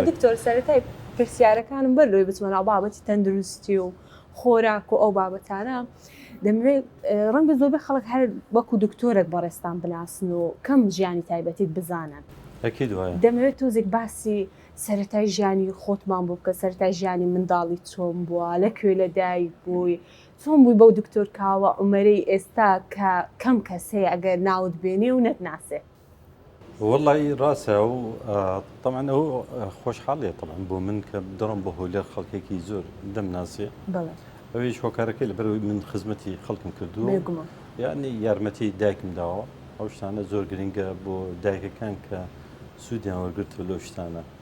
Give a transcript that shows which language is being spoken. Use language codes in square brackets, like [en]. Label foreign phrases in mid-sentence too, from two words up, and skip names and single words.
[ckb] دکتۆر سەرەتای پرسیارەکانم بەرلۆی بچمەوە بابەتی تەندروستی و خۆراک و ئەو بابەتانە دەمەوێت ڕەنگە زۆربەی خەڵک هەر وەکو دکتۆرێک بەڕێستان بناسن و کەم ژیانی تایبەتیت بزانن. دەمەوێت تۆزێک باسی سەرەتای ژیانی خۆتمان بوو بکە، سەرەتای ژیانی منداڵی چۆن بووە، لەکوێ لەدایک بووی، چۆن بووی بەو دکتۆر کاوە عومەرەی ئێستا کە کەم کەس هەیە ئەگەر ناوت بێنێ و نەتناسێ. [ar] والله راسه طبعا هو [ckb] خۆشحاڵیە طبعا بۆ من کە دەڕۆم بە هۆلێر خەڵکێکی زۆر دەم ناسێ. ئەویش هۆکارەکەی لەبەرەوەی من خزمەتی خەڵکم کردووە، یعنی یارمەتی دایکم داوە. ئەو شتانە زۆر گرنگە بۆ دایکەکان کە سوودیان وەرگرتووە لەو شتانە.